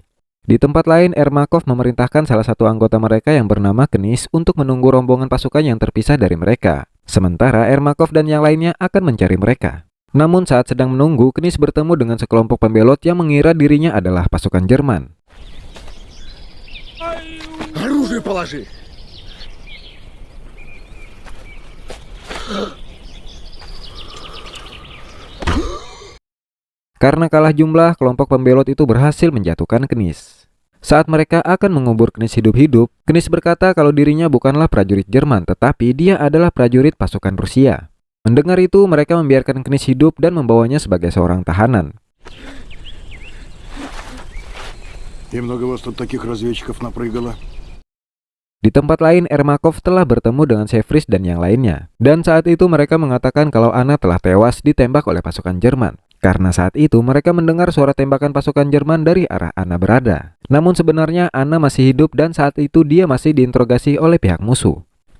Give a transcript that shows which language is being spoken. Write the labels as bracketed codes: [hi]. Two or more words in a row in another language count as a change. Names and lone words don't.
[id] Di tempat lain Ermakov memerintahkan salah satu anggota mereka yang bernama Knis untuk menunggu rombongan pasukan yang terpisah dari mereka. Sementara Ermakov dan yang lainnya akan mencari mereka. Namun saat sedang menunggu, Knis bertemu dengan sekelompok pembelot yang mengira dirinya adalah pasukan Jerman. [ru] Оружие положи! [id] Karena kalah jumlah, kelompok pembelot itu berhasil menjatuhkan Knis. Saat mereka akan mengubur Knis hidup-hidup, Knis berkata kalau dirinya bukanlah prajurit Jerman, tetapi dia adalah prajurit pasukan Rusia. Mendengar itu, mereka membiarkan Knis hidup dan membawanya sebagai seorang tahanan. [ru] И много вас тут таких разведчиков напрыгало. [id] Di tempat lain, Ermakov telah bertemu dengan Sevris dan yang lainnya. Dan saat itu mereka mengatakan kalau Anna telah tewas ditembak oleh pasukan Jerman. Karena saat itu mereka mendengar suara tembakan pasukan Jerman dari arah Anna berada. Namun sebenarnya Anna masih hidup dan saat itu dia masih diinterogasi oleh pihak musuh.